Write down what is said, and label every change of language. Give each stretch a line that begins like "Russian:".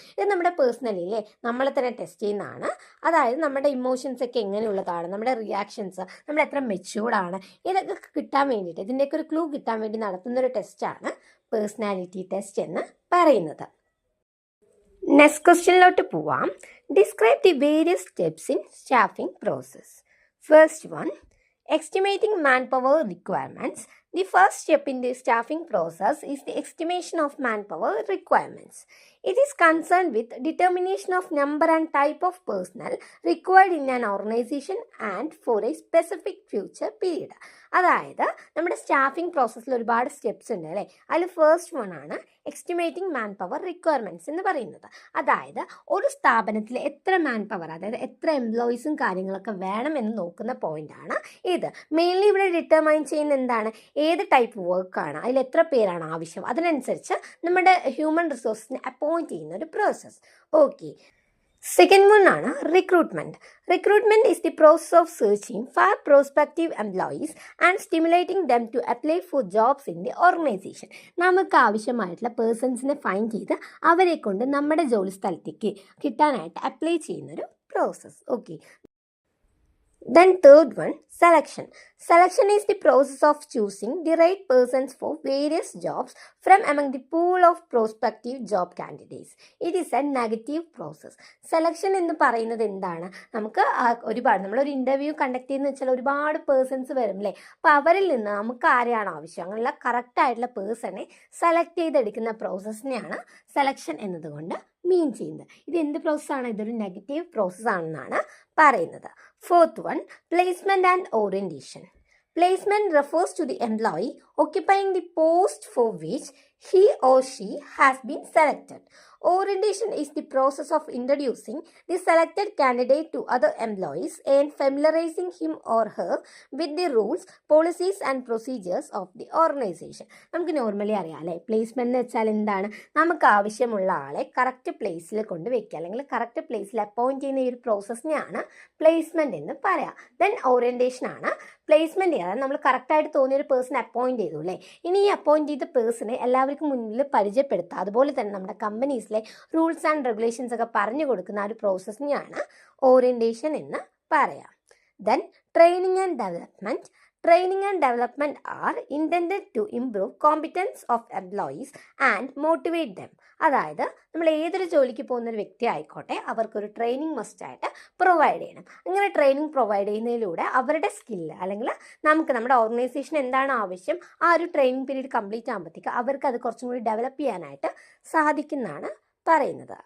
Malayalam: ഇത് നമ്മുടെ പേഴ്സണലിയിലെ നമ്മളെ തന്നെ ടെസ്റ്റ് ചെയ്യുന്നതാണ്. അതായത് നമ്മുടെ ഇമോഷൻസ് ഒക്കെ എങ്ങനെയുള്ളതാണ്, നമ്മുടെ റിയാക്ഷൻസ്, നമ്മൾ എത്ര മെച്യൂർഡാണ്, ഇതൊക്കെ കിട്ടാൻ വേണ്ടിയിട്ട്, ഇതിൻ്റെയൊക്കെ ഒരു ക്ലൂ കിട്ടാൻ വേണ്ടി നടത്തുന്നൊരു ടെസ്റ്റാണ് പേഴ്സണാലിറ്റി ടെസ്റ്റ് എന്ന് പറയുന്നത്. നെക്സ്റ്റ് ക്വസ്റ്റ്യനിലോട്ട് പോവാം.
English: Describe the various steps in staffing process. First one estimating manpower requirements, The first step in the staffing process is the estimation of manpower requirements. It is concerned with determination of number and type of personnel required in an organization and for a specific future period.
Malayalam: അതായത് നമ്മുടെ staffing പ്രോസസ്സിൽ ഒരുപാട് steps ഉണ്ട് അല്ലേ. അതിൽ first one ആണ് estimating man power requirements എന്ന് പറയുന്നത്. അതായത് ഒരു സ്ഥാപനത്തിൽ എത്ര മാൻ പവർ, അതായത് എത്ര എംപ്ലോയീസും കാര്യങ്ങളൊക്കെ വേണമെന്ന് നോക്കുന്ന പോയിന്റാണ് ഇത്. മെയിൻലി ഇവിടെ ഡിറ്റർമൈൻ ചെയ്യുന്ന എന്താണ്, ഏത് ടൈപ്പ് വർക്കാണ്, അതിൽ എത്ര പേരാണ് ആവശ്യം, അതിനനുസരിച്ച് നമ്മുടെ ഹ്യൂമൻ റിസോഴ്സിനെ അപ്പോയിൻറ്റ് ചെയ്യുന്ന ഒരു പ്രോസസ്സ്. ഓക്കെ. Second one ആണ് recruitment.
English: Recruitment is the process of searching for prospective employees and stimulating them to apply for jobs in the organization.
Malayalam: നമുക്ക് ആവശ്യമായിട്ടുള്ള പേഴ്സൺസിനെ ഫൈൻഡ് ചെയ്ത് അവരെ കൊണ്ട് നമ്മുടെ ജോലി സ്ഥലത്തേക്ക് കിട്ടാനായിട്ട് അപ്ലൈ ചെയ്യുന്നൊരു process. Okay.
English: Then third one, selection. Selection is the process of choosing the right persons for various jobs from among the pool of prospective job candidates. It is a negative process.
Malayalam: Selection എന്ന് പറയുന്നത് എന്താണ്, നമുക്ക് ഒരുപാട് നമ്മളൊരു interview conduct ചെയ്യുന്ന വെച്ചാൽ ഒരുപാട് persons വരും അല്ലേ. അപ്പോൾ അവരിൽ നിന്ന് നമുക്ക് ആരെയാണ് ആവശ്യം, അങ്ങനെയുള്ള കറക്റ്റ് ആയിട്ടുള്ള പേഴ്സണെ സെലക്ട് ചെയ്തെടുക്കുന്ന പ്രോസസ്സിനെയാണ് സെലക്ഷൻ എന്നതുകൊണ്ട് മീൻ ചെയ്യുന്നത്. ഇത് എന്ത് പ്രോസസ്സാണ്, ഇതൊരു നെഗറ്റീവ് പ്രോസസ് ആണെന്നാണ് പറയുന്നത്.
English: Fourth one, placement and orientation. Placement refers to the employee occupying the post for which he or she has been selected. Orientation is the process of introducing the selected candidate to other employees and familiarizing him or her with the rules, policies and procedures of the organization.
Malayalam: നമുക്ക് normally അറിയാം അല്ലേ, placement എന്ന് വെച്ചാൽ എന്താണ്, നമുക്ക് ആവശ്യമുള്ള ആളെ correct പ്ലേസിൽ കൊണ്ട് വെക്കുക അല്ലെങ്കിൽ കറക്റ്റ് പ്ലേസിൽ അപ്പോയിൻറ്റ് ചെയ്യുന്ന ഈ ഒരു പ്രോസസ്സിനെയാണ് പ്ലേസ്മെന്റ് എന്ന് പറയാം. ദെൻ ഓറിയന്റേഷൻ ആണ് പ്ലേസ്മെന്റ് ചെയ്യാൻ നമ്മൾ കറക്റ്റായിട്ട് തോന്നിയൊരു പേഴ്സൺ അപ്പോയിൻറ്റ് ചെയ്തു അല്ലേ. ഇനി ഈ അപ്പോയിൻറ്റ് ചെയ്ത പേഴ്സണെ എല്ലാവർക്കും മുന്നിൽ പരിചയപ്പെടുത്തുക, അതുപോലെ തന്നെ നമ്മുടെ കമ്പനീസിലെ റൂൾസ് ആൻഡ് റെഗുലേഷൻസ് ഒക്കെ പറഞ്ഞു കൊടുക്കുന്ന ആ ഒരു പ്രോസസ്സിനെയാണ് ഓറിയന്റേഷൻ എന്ന് പറയാം.
English: Then training and development. Training and development are intended to improve competence of employees and motivate them.
Malayalam: അതായത് നമ്മൾ ഏതൊരു ജോലിക്ക് പോകുന്ന ഒരു വ്യക്തി ആയിക്കോട്ടെ, അവർക്കൊരു ട്രെയിനിങ് മസ്റ്റായിട്ട് പ്രൊവൈഡ് ചെയ്യണം. അങ്ങനെ ട്രെയിനിങ് പ്രൊവൈഡ് ചെയ്യുന്നതിലൂടെ അവരുടെ സ്കില്ല് അല്ലെങ്കിൽ നമുക്ക് നമ്മുടെ ഓർഗനൈസേഷൻ എന്താണ് ആവശ്യം, ആ ഒരു ട്രെയിനിങ് പീരീഡ് കംപ്ലീറ്റ് ആകുമ്പോഴത്തേക്ക് അവർക്ക് അത് കുറച്ചും കൂടി ഡെവലപ്പ് ചെയ്യാനായിട്ട് സാധിക്കുന്നതാണ് പറയുന്നത്.